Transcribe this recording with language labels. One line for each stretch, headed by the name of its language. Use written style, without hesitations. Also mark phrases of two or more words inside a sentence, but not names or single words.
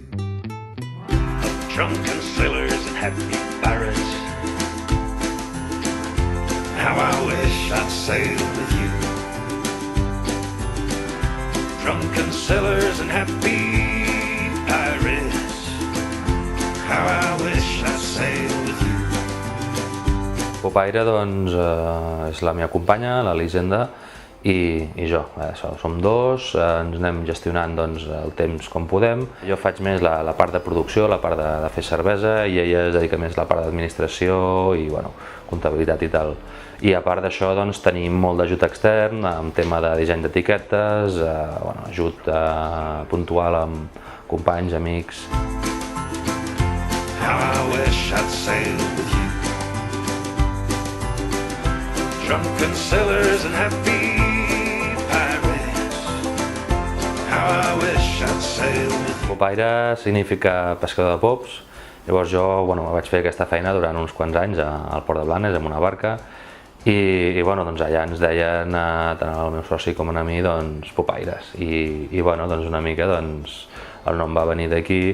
English: Of drunken sailors and happy pirates, how I wish I'd sail with you. Drunken sailors and happy pirates, how I wish I'd sail with you.
Catalan: Popaire, doncs, és la meva companya, l'Elisenda, i jo. Som dos, ens anem gestionant doncs, el temps com podem. Jo faig més la part de producció, la part de fer cervesa, i ella es dedica més a la part d'administració i bueno, comptabilitat i tal. I a part d'això doncs, tenim molt d'ajut extern en tema de disseny d'etiquetes, bueno, ajut puntual amb companys, amics.
English: How I wish I'd sail with you. Drunken sailors and happy pirates, how I wish I'd sail with you.
Catalan: Popaire significa pescador de pops. Llavors jo vaig fer aquesta feina durant uns quants anys al Port de Blanes amb una barca i bueno, doncs allà ens deien tant al meu soci com a mi doncs, popaires i bueno, doncs una mica doncs, el nom va venir d'aquí.